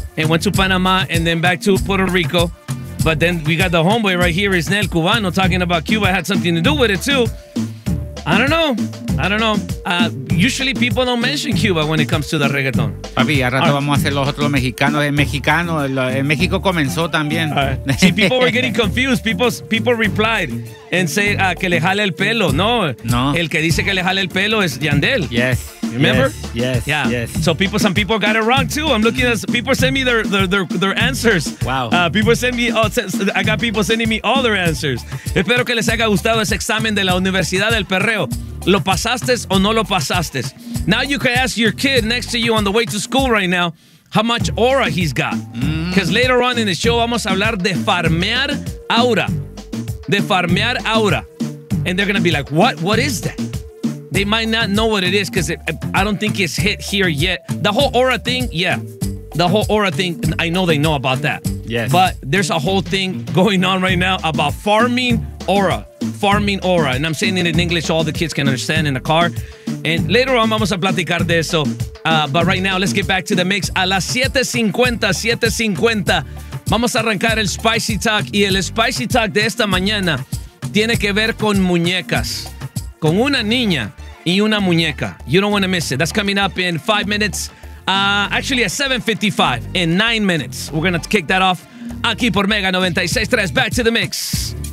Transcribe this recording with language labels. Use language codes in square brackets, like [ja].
[en] And went to Panama and then back to Puerto Rico. But then we got the homeboy right here, Isnel Cubano, talking about Cuba had something to do with it too. I don't know. Usually people don't mention Cuba when it comes to the reggaeton. [es] Papi, a rato vamos a hacer los otros mexicanos. El mexicano, en México comenzó también. [en] See, people were getting confused. People replied and say [es] que le jale el pelo. [en] No. [es] El que dice que le jale el pelo es Yandel. [en] Yes. Remember? Yes. So some people got it wrong too. I'm looking at people send me their answers. Wow. I got people sending me all their answers. [es] Espero que les haya gustado ese examen de la Universidad del Perreo. ¿Lo pasaste o no lo pasaste? [en] Now you can ask your kid next to you on the way to school right now how much aura he's got. Because later on in the show [es] vamos a hablar de farmear aura. De farmear aura. [en] And they're going to be like, what? What is that? They might not know what it is because I don't think it's hit here yet. The whole aura thing, yeah. The whole aura thing, I know they know about that. Yes. But there's a whole thing going on right now about farming aura. Farming aura. And I'm saying it in English so all the kids can understand in the car. And later on, [es] vamos a platicar de eso. [en] But right now, let's get back to the mix. [es] A las 7:50, vamos a arrancar el Spicy Talk. Y el Spicy Talk de esta mañana tiene que ver con muñecas. Con una niña y una muñeca. [en] You don't want to miss it. That's coming up in 5 minutes. Actually, at 7:55. In 9 minutes. We're going to kick that off. [es] Aquí por Mega 96.3. [en] Back to the mix.